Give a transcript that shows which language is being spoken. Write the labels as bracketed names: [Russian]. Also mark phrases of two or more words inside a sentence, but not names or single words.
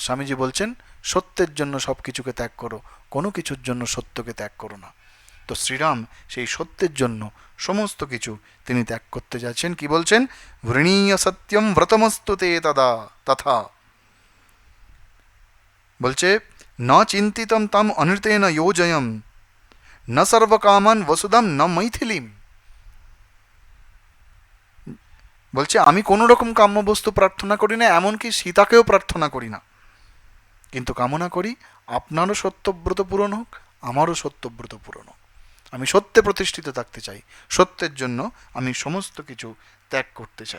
[Bangla] স্বামীজি বলছেন সত্যের জন্য সব কিছুকে ত্যাগ করো, কোনো কিছুর জন্য সত্যকে ত্যাগ করো না। তো শ্রীরাম সেই সত্যের জন্য সমস্ত কিছু তিনি ত্যাগ করতে যাচ্ছেন। কি বলছেন? [Sanskrit] ভৃণীয় সত্যম ব্রতমস্তু তে তদা তথা। [Bangla] বলছে [Sanskrit] ন চিন্তিতম তম অনৃতেন যোজয়ম ন সর্বকামান বসুধম ন মৈথিলিম। [Bangla] বলছে আমি কোনো রকম কাম্য বস্তু প্রার্থনা করি না, এমনকি সীতাকেও প্রার্থনা করি না, কিন্তু কামনা করি আপনারও সত্যব্রত পূরণ হোক, আমারও সত্যব্রত পূরণ হোক। আমি সত্যে প্রতিষ্ঠিত থাকতে চাই, সত্যের জন্য আমি সমস্ত কিছু ত্যাগ করতে চাই।